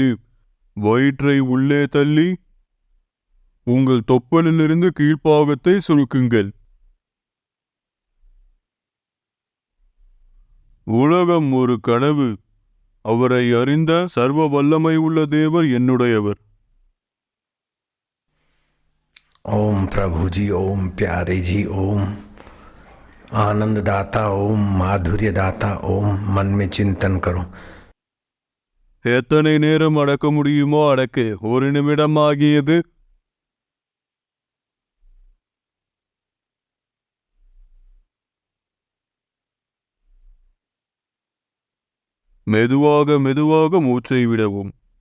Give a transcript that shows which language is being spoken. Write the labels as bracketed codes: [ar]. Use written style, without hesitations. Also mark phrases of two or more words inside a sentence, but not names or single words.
[ta] வயிற்றை உள்ளே தள்ளி உங்கள் தொப்பலிலிருந்து கீழ்ப்பாகத்தை சுருக்குங்கள். உலகம் ஒரு கனவு. அவரை அறிந்த சர்வ வல்லமை உள்ள தேவர் என்னுடையவர். [hi] ओम प्रभु जी, ओम प्यारे जी, ओम आनंद दाता, ओम माधुर्य दाता, ओम मन में चिंतन करो. [ta] எத்தனை நேரம் அடக்க முடியுமோ அடக்கு. 1 நிமிடம் ஆகியது. மெதுவாக மெதுவாக மூச்சை விடவும்.